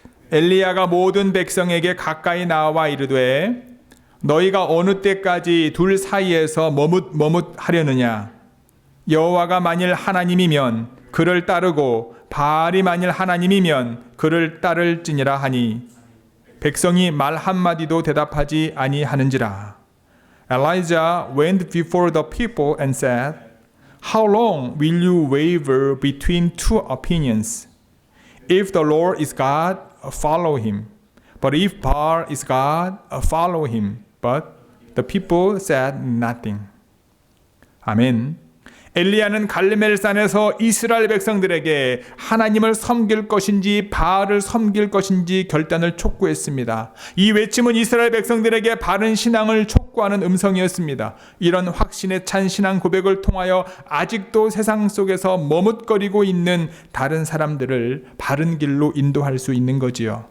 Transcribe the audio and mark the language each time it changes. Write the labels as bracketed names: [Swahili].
[Korean] 엘리야가 모든 백성에게 가까이 나와 이르되 너희가 어느 때까지 둘 사이에서 머뭇하려느냐? 여호와가 만일 하나님이면 그를 따르고 바알이 만일 하나님이면 그를 따를지니라 하니 백성이 말 한마디도 대답하지 아니하는지라. [English] Elijah went before the people and said, How long will you waver between two opinions? If the Lord is God, follow him. But if Baal is God, follow him. But the people said nothing. [Korean] 아멘. 엘리야는 갈멜산에서 이스라엘 백성들에게 하나님을 섬길 것인지 바알을 섬길 것인지 결단을 촉구했습니다. 이 외침은 이스라엘 백성들에게 바른 신앙을 촉구하는 음성이었습니다. 이런 확신에 찬 신앙 고백을 통하여 아직도 세상 속에서 머뭇거리고 있는 다른 사람들을 바른 길로 인도할 수 있는 거지요.